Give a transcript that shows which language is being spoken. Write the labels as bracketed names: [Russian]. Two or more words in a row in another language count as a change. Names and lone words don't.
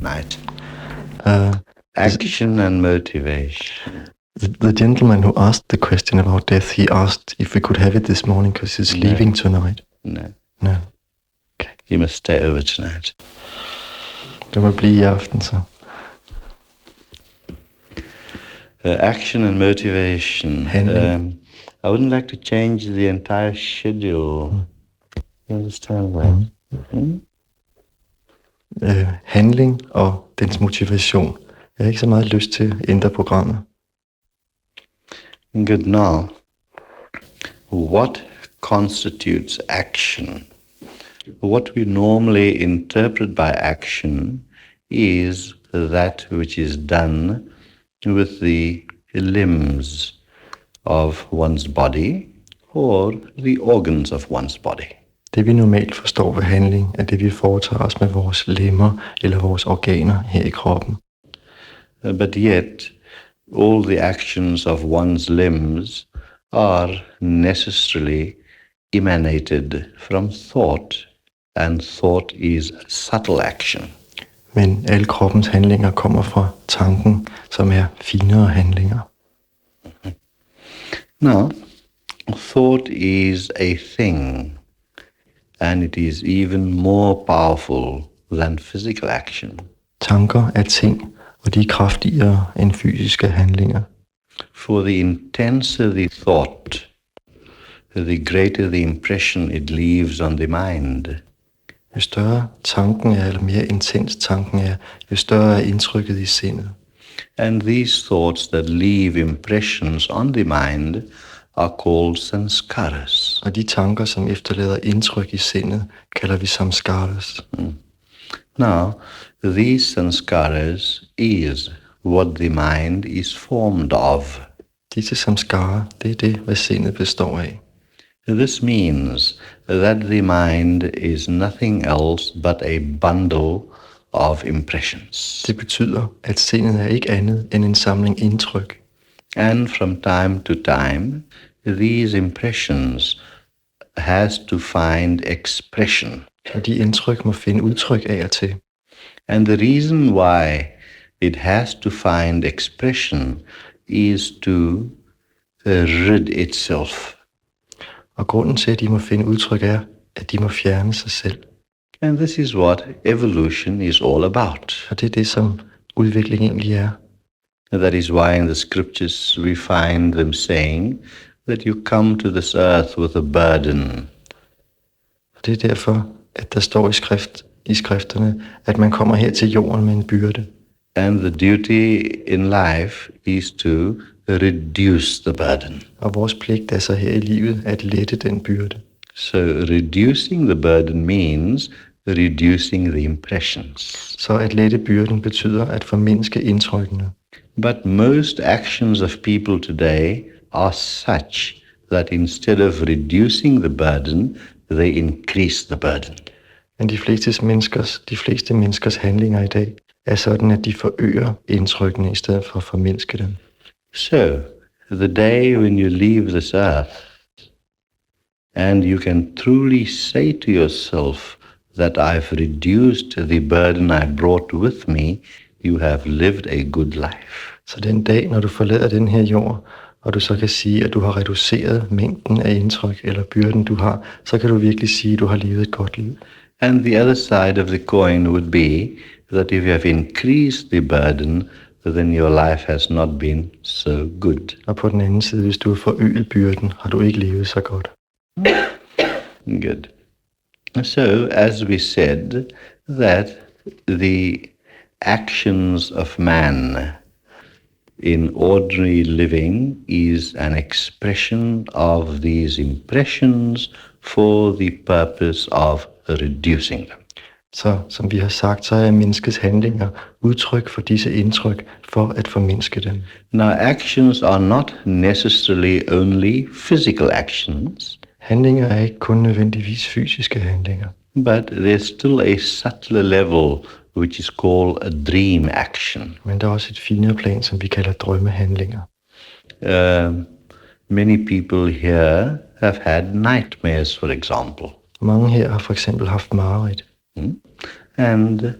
[English] night. Action and motivation. The gentleman who asked the question about death, he asked if we could have it this morning because he's leaving tonight. No. Okay. You must stay over tonight. [Danish] Du må blive i aften, så. [English] Action and motivation. I wouldn't like to change the entire schedule. You understand that? [Danish] Handling og dens motivation. Jeg har ikke så meget lyst til at ændre programmet. [English] Good. Now, what constitutes action? What we normally interpret by action is that which is done with the limbs of one's body or the organs of one's body. [Danish] Det vi normalt forstår ved handling, er det vi foretager os med vores lemmer eller vores organer her i kroppen. [English] But yet, all the actions of one's limbs are necessarily emanated from thought, and thought is subtle action. [Danish] Men alle kroppens handlinger kommer fra tanken, som er finere handlinger. [English] Now, thought is a thing, and it is even more powerful than physical action. [Danish] Tanker er ting, og de er kraftigere end fysiske handlinger. [English] For the intenser the thought, the greater the impression it leaves on the mind. [Danish] Jo større tanken er, eller mere intens tanken er, jo større er indtrykket i sindet. [English] And these thoughts that leave impressions on the mind are called sanskaras. [Danish] Og de tanker, som efterlader indtryk i sindet, kalder vi samskaras. [English] Now, these sanskaras is what the mind is formed of. [Danish] Disse samskarer, det er det, hvad sindet består af. [English] This means that the mind is nothing else but a bundle of impressions. [Danish] Det betyder, at sindet er ikke andet end en samling indtryk. [English] And from time to time, these impressions has to find expression. [Danish] Og de indtryk må finde udtryk af og til. [English] And the reason why it has to find expression is to rid itself. [Danish] Og grunden til, at de må finde udtryk er, at de må fjerne sig selv. [English] And this is what evolution is all about. [Danish] Og det er det, som udvikling egentlig er. [English] That is why in the scriptures we find them saying that you come to this earth with a burden. [Danish] Og det er derfor, at der står i skrifterne, at man kommer her til jorden med en byrde. [English] And the duty in life is to reduce the burden. [Danish] Og vores pligt er så her i livet at lette den byrde. [English] So reducing the burden means reducing the impressions. [Danish] Så at lette byrden betyder at formindske indtrykkene. [English] But most actions of people today are such that instead of reducing the burden, they increase the burden. [Danish] Men de fleste menneskers handlinger i dag er sådan, at de forøger indtrykkene i stedet for at formindske dem. [English] So, the day when you leave this earth, and you can truly say to yourself that I've reduced the burden I brought with me, you have lived a good life. [Danish] Så den dag, når du forlader den her jord, og du så kan sige, at du har reduceret mængden af indtryk eller byrden, du har, så kan du virkelig sige, at du har levet et godt liv. [English] And the other side of the coin would be that if you have increased the burden, then your life has not been so good. [Danish] Og på den anden side, hvis du har forøget byrden, har du ikke levet så godt. [English] Good. So, as we said, that the actions of man in ordinary living is an expression of these impressions for the purpose of reducing them. [Danish] Så som vi har sagt, så er menneskets handlinger udtryk for disse indtryk for at formindske dem. [English] Now, actions are not necessarily only physical actions. [Danish] Handlinger er ikke kun nødvendigvis fysiske handlinger. [English] But there's still a subtler level which is called a dream action. [Danish] Men der er også et finere plan, som vi kalder drømmehandlinger. [English] Many people here have had nightmares, for example. [Danish] Mange her har for eksempel haft mareridt.